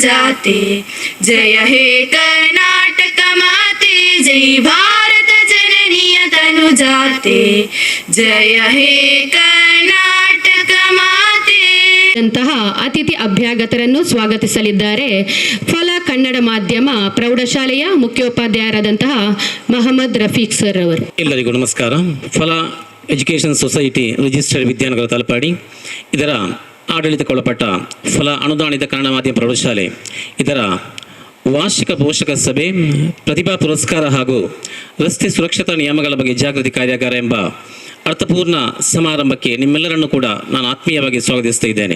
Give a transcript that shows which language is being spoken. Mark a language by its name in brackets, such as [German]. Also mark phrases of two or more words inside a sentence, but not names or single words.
[Kannada] ಜಾತೆ ಜಯ ಹೇ ಕರ್ನಾಟಕ ಮಾತೆ ಜಯ ಭಾರತ ಜನನಿಯ ತನು ಜಾತೆ ಜಯ ಹೇ ಕರ್ನಾಟಕ ಮಾತೆ ಅಂತಹ ಅತಿಥಿ ಅಭ್ಯಾಗತರನ್ನು ಸ್ವಾಗತಿಸಲಿದ್ದಾರೆ ಫಲ ಕನ್ನಡ ಮಾಧ್ಯಮ ಪ್ರೌಢಶಾಲೆಯ ಮುಖ್ಯೋಪಾಧ್ಯಾಯರಾದಂತಹ ಮಹಮ್ಮದ್ ರಫೀಕ್ ಸರ್ ಅವರು. ಎಲ್ಲರಿಗೂ ನಮಸ್ಕಾರ. ಫಲ ಎಜುಕೇಷನ್ ಸೊಸೈಟಿ ರಿಜಿಸ್ಟರ್ಡ್ ವಿದ್ಯಾನಗರ ತಲಪಾಡಿ ಇದರ ಆಡಳಿತಕ್ಕೊಳಪಟ್ಟ ಫಲ ಅನುದಾನಿತ ಕನ್ನಡ ಮಾಧ್ಯಮ ಪ್ರೌಢಶಾಲೆ ಇದರ ವಾರ್ಷಿಕ ಪೋಷಕ ಸಭೆ, ಪ್ರತಿಭಾ ಪುರಸ್ಕಾರ ಹಾಗೂ ರಸ್ತೆ ಸುರಕ್ಷತಾ ನಿಯಮಗಳ ಬಗ್ಗೆ ಜಾಗೃತಿ ಕಾರ್ಯಾಗಾರ ಎಂಬ ಅರ್ಥಪೂರ್ಣ ಸಮಾರಂಭಕ್ಕೆ ನಿಮ್ಮೆಲ್ಲರನ್ನು ಕೂಡ ನಾನು ಆತ್ಮೀಯವಾಗಿ ಸ್ವಾಗತಿಸ್ತಾ ಇದ್ದೇನೆ.